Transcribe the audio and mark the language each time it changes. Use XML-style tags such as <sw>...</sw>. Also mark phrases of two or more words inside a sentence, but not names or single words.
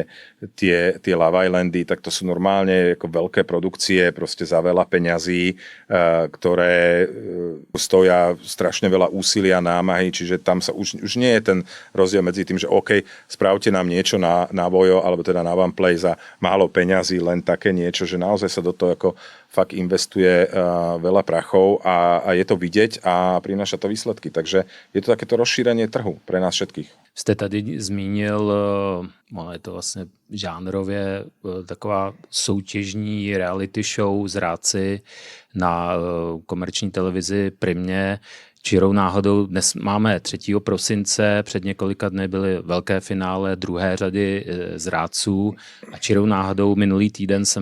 <sk>tie Love Islandy, tak to sú normálne ako veľké produkcie, proste za veľa peňazí, ktoré stoja strašne veľa úsilia, námahy, čiže tam sa už nie je ten rozdiel medzi tým, že OK, spravte nám niečo na Vojo, alebo teda na OnePlay za málo peňazí, len také niečo, že naozaj sa do toho ako fakt investuje veľa prachov a je to vidieť a prináša to výsledky. Takže je to takéto rozšírenie trhu pre nás všetkých.</sk> <cs>Jste tady zmínil, je to vlastně žánrově taková soutěžní reality show Zrádci na komerční televizi Primě. Čirou náhodou dnes máme 3. prosince, před několika dny byly velké finále druhé řady Zrádců a čirou náhodou minulý týden jsem</cs>